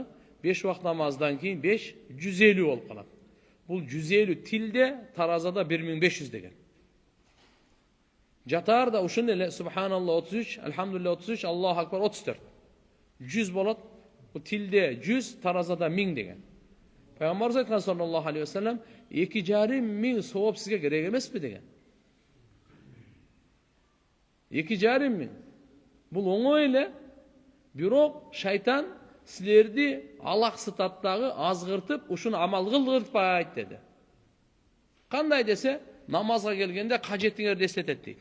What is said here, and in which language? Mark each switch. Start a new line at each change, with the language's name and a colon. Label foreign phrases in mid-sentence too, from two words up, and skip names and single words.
Kyrgyz: 5 вакыт намаздан кийин 5 150 болуп калат. Бул 150 тилде, таразада 1500 деген. Жатарда ушун эле субханаллах 33, алхамдулилlah 33,
Arabic: الله أكبر
Kyrgyz: 34. 100 болот. Бул тилде 100, таразада 1000 деген. Пайгамбарыбыз айткан
Arabic: صلى الله عليه وسلم,
Kyrgyz: 2,5 миң сооп сизге керек эмеспи деген. 2,5 миң. Бул оңой эле, бирок шайтан силерди алаксытат дагы, азгыртып, ушуну амал кылдыртпайт деди. Кандай десе, намазга келгенде кажетиңерди эстетет дейт.